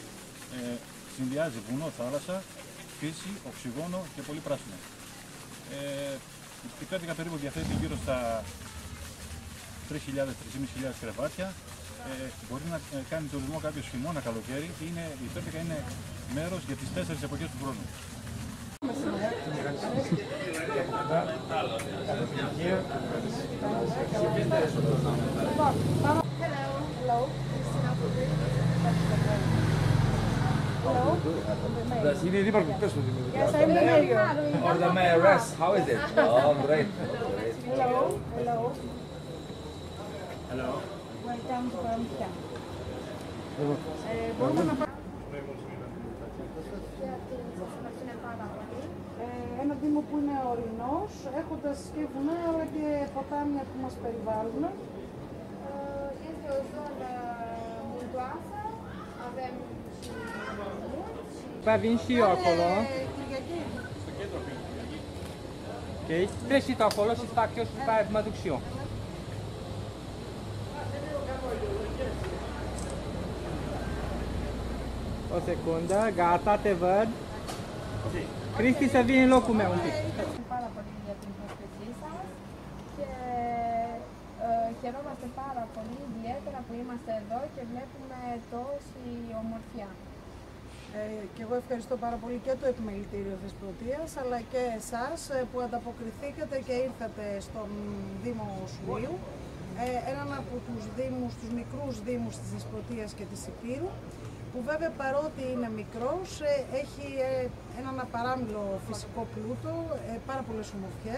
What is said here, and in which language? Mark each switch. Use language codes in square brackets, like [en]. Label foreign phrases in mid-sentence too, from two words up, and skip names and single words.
[el] Συνδυάζει βουνό, θάλασσα, φύση, οξυγόνο και πολύ πράσινο. Η Πέρδικα περίπου διαθέτει γύρω στα 3.000-3.500 κρεβάτια. Μπορεί να κάνει τουρισμό κάποιος χειμώνα, καλοκαίρι. Η Πέρδικα είναι μέρος για τις 4 εποχές του χρόνου. [en] The CD Liverpool person. Yes, I'm here. Or the mayoress, how is it? Oh, great. Hello, hello. Hello. Welcome to Paramita. [el] Μπορούμε να πάμε. Ένα δήμο που είναι ορεινός, έχοντας και βουνά αλλά και ποτάμια που μας περιβάλλουν. [ro] Este o zonă muntoasă, avem și munți. Va vin și eu acolo. Ok, treci și tu acolo și fac eu și după aia mă duc și eu. O secundă, gata, te văd. Cristi, să vii în locul meu un pic. [el] Πάρα πολύ για την προσκλησή σας και χαιρόμαστε πάρα πολύ ιδιαίτερα που είμαστε εδώ και βλέπουμε τόση ομορφιά. Και εγώ ευχαριστώ πάρα πολύ και το Επιμελητήριο της Πρωτείας αλλά και εσάς που ανταποκριθήκατε και ήρθατε στον Δήμο Σουίου, έναν από τους δήμους, τους μικρούς δήμους της Δεσποτείας και της Υπήρου, που βέβαια παρότι είναι μικρός έχει έναν απαράμιλο φυσικό πλούτο, πάρα πολλές ομορφιές.